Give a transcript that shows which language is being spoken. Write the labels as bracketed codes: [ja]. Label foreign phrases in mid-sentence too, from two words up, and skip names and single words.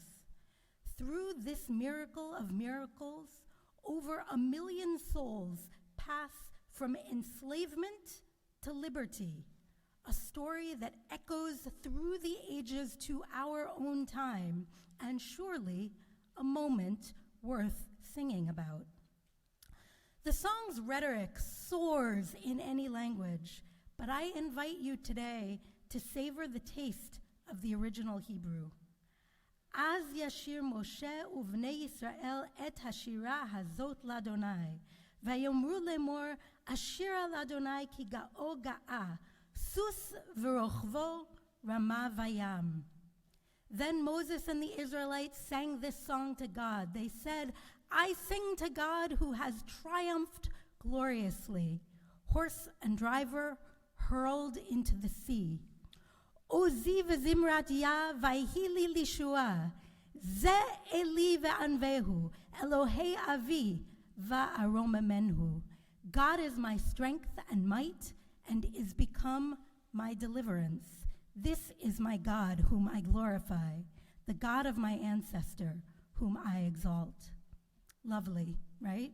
[en] Through this miracle of miracles, over 1 million souls pass from enslavement to liberty, a story that echoes through the ages to our own time, and surely a moment worth singing about. The song's rhetoric soars in any language, but I invite you today to savor the taste of the original Hebrew. [he] אז ישיר משה ובני ישראל את השירה הזאת לה' ויאמרו לאמר אשירה לה' כי גאה גאה סוס ורכבו רמה בים. [en] Then Moses and the Israelites sang this song to God. They said, I sing to God who has triumphed gloriously, horse and driver hurled into the sea. [he] עזי וזמרת יה ויהי לישועה זה אלי ואנוהו, אלהי אבי וארממנהו. [en] God is my strength and might, and is become my deliverance. This is my God whom I glorify, the God of my ancestor whom I exalt. Lovely, right?